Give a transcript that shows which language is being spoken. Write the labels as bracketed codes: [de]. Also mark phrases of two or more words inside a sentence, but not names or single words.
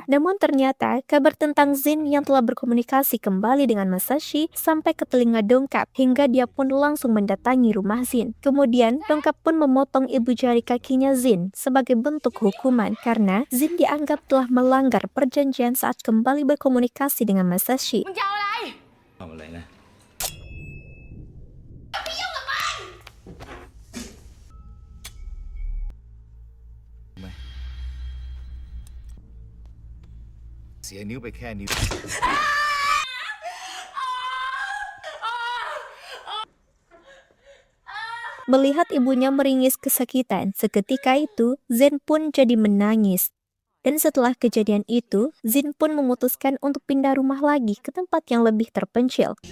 [id] Namun ternyata kabar tentang Zin yang telah berkomunikasi kembali dengan Masashi sampai ke telinga Dongkap hingga dia pun langsung mendatangi rumah Zin. Kemudian Dongkap pun memotong ibu jari kakinya Zin sebagai bentuk hukuman karena Zin dianggap telah melanggar perjanjian saat kembali berkomunikasi dengan Masashi. [th] เอาอะไรนะ เสียนิ้วไปแค่นิ้ว [id] Melihat ibunya meringis kesakitan, seketika itu Zen pun jadi menangis. Dan setelah kejadian itu, Zin pun memutuskan untuk pindah rumah lagi ke tempat yang lebih terpencil.